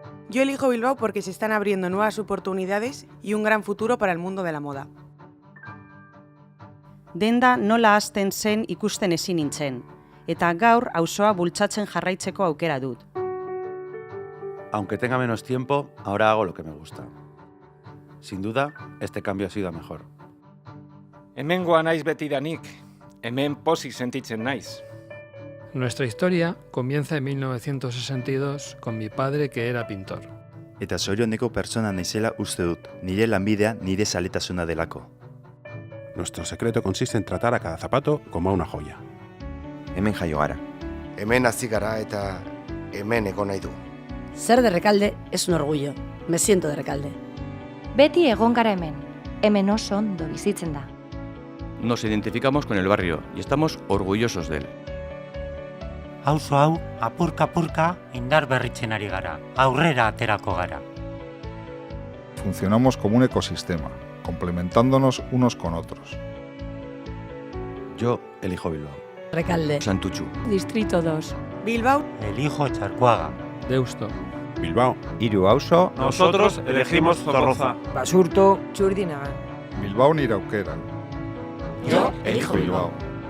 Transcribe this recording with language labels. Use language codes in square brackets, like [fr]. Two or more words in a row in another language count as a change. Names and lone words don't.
[es] Yo elijo Bilbao porque se están abriendo nuevas oportunidades y un gran futuro para el mundo de la moda. [eu] Denda nola hasten zen ikusten ezin nintzen, eta gaur auzoa bultzatzen jarraitzeko aukera dut. [es] Aunque tenga menos tiempo, ahora hago lo que me gusta. Sin duda, este cambio ha sido a mejor. [eu] Hemengoa naiz betidanik, hemen pozik sentitzen naiz. [es] Nuestra historia comienza en 1962 con mi padre que era pintor. [eu] Eta zorioneko pertsona naizela uste dut, nire lanbidea nire zaletasuna delako. [es] Nuestro secreto consiste en tratar a cada zapato como a una joya. [eu] Hemen jaio gara. Hemen hasi gara eta hemen egon nahi du. [es] Ser de Rekalde es un orgullo. Me siento de Rekalde. [eu] Beti egon gara hemen. Hemen oso ondo bizitzen da. [es] Nos identificamos con el barrio y estamos orgullosos de él. [eu] Auzo hau, apurka-apurka indar berritzen ari gara. Aurrera aterako gara. [es] Funcionamos como un ecosistema, complementándonos unos con otros. Yo elijo Bilbao. Rekalde. Santutxu. Distrito 2. Bilbao. Elijo Txarkoaga. Deusto. Bilbao. [eu] Hiru auzo. [es] Nosotros elegimos Zorroza. Basurto. Txurdinaga. [eu] Bilbao nire aukera. [es] Yo elijo Bilbao.